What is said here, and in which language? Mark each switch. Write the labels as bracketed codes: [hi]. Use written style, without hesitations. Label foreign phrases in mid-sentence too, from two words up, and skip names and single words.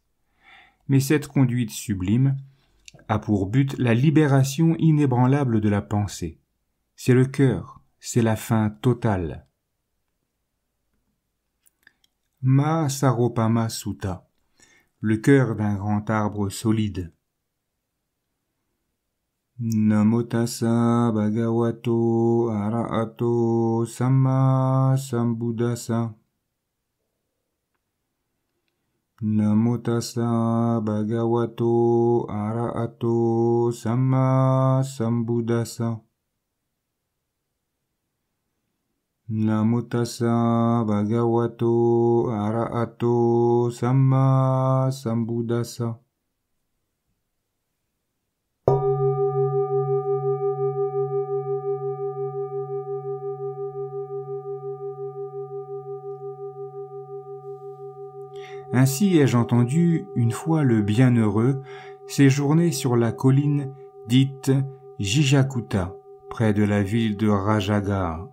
[fr] Mais cette conduite sublime a pour but la libération inébranlable de la pensée. C'est le cœur, c'est la fin totale. Mahasaropama Sutta, le cœur d'un grand arbre solide. [pi] Namo tassa bhagavato arahato samma sambuddhassa. Namo tassa bhagavato arahato samma sambuddhassa. Namo tassa bhagavato arahato samma sambuddhassa. [fr] Ainsi ai-je entendu une fois le bienheureux séjourner sur la colline dite Jijakuta, près de la ville de Rajagaha.